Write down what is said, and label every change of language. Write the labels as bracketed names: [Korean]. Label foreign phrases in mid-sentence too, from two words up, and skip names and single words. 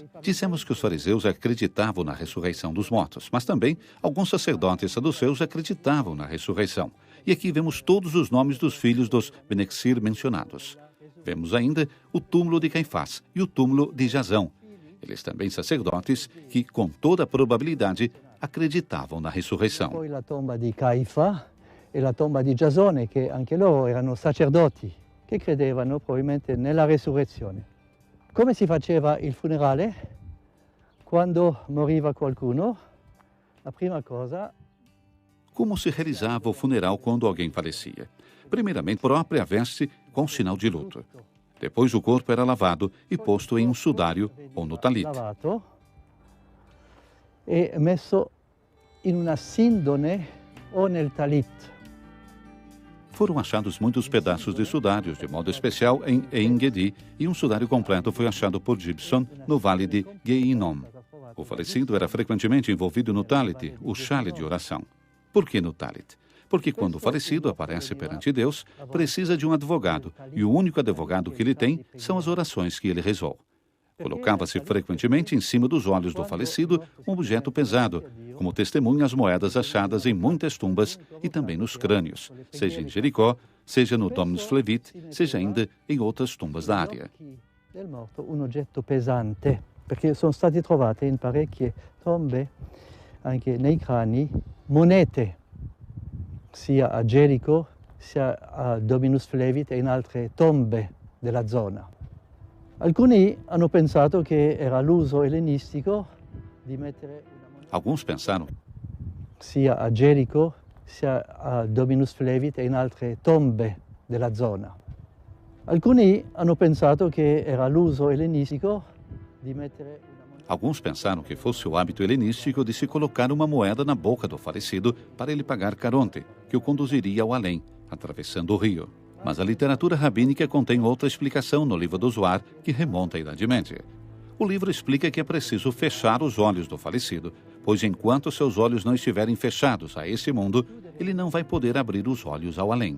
[Portuguese] Dizemos que os fariseus acreditavam na ressurreição dos mortos, mas também alguns sacerdotes saduceus acreditavam na ressurreição. E aqui vemos todos os nomes dos filhos dos Benexir mencionados. Vemos ainda o túmulo de Caifás e o túmulo de Jasão. Eles também sacerdotes que, com toda a probabilidade, acreditavam na ressurreição. [Italian] Poi la tomba di Caifa e la tomba di Giasone, che anche loro erano sacerdoti, che credevano probabilmente nella resurrezione. Come si faceva il funerale? Quando moriva qualcuno, la prima cosa... [Portuguese] Como se realizava o funeral quando alguém falecia? Primeiramente, própria veste com sinal de luto. Depois o corpo era lavado e posto em um sudário ou no talit. [Italian] Lavato e messo in una sindone ou nel talit. [Portuguese] Foram achados muitos pedaços de sudários, de modo especial em En-Gedi, e um sudário completo foi achado por Gibson no vale de Geinom. O falecido era frequentemente envolvido no talit, o chale de oração. Por que no talit? Porque quando o falecido aparece perante Deus, precisa de um advogado, e o único advogado que ele tem são as orações que ele rezou. Colocava-se frequentemente em cima dos olhos do falecido um objeto pesado, como testemunha as moedas achadas em muitas tumbas e também nos crânios, seja em Jericó, seja no Dominus Flevit, seja ainda em outras tumbas da área. [Italian] Un oggetto pesante, perché sono stati trovate in parecchie tombe, anche nei crani, monete, sia a Gerico, sia a Dominus Flevit e in altre tombe della zona. Alcuni hanno pensato che era l'uso ellenistico di mettere [Portuguese] Alguns pensaram [Italian] sia a Gerico, sia a Dominus Flevit e in altre tombe della zona. Alcuni hanno pensato che era l'uso ellenistico di mettere [Portuguese] Alguns pensaram que fosse o hábito helenístico de se colocar uma moeda na boca do falecido para ele pagar Caronte, que o conduziria ao além, atravessando o rio. Mas a literatura rabínica contém outra explicação no livro do Zohar, que remonta à Idade Média. O livro explica que é preciso fechar os olhos do falecido, pois enquanto seus olhos não estiverem fechados a esse mundo, ele não vai poder abrir os olhos ao além.